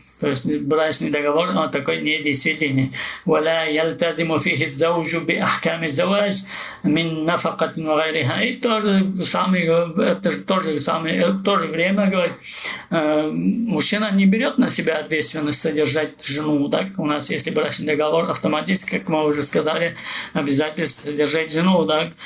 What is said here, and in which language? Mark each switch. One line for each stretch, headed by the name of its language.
Russian: То есть брачный договор, он такой недействительный.
Arabic: ولا يلتزم فيه الزوج بأحكام الزواج من نفقة وغيرها.
Russian: И то же самое, в то же время, говорит, мужчина не берет на себя ответственность содержать жену. Так? У нас, если брачный договор, автоматически, как мы уже сказали, обязательно содержать жену. Так?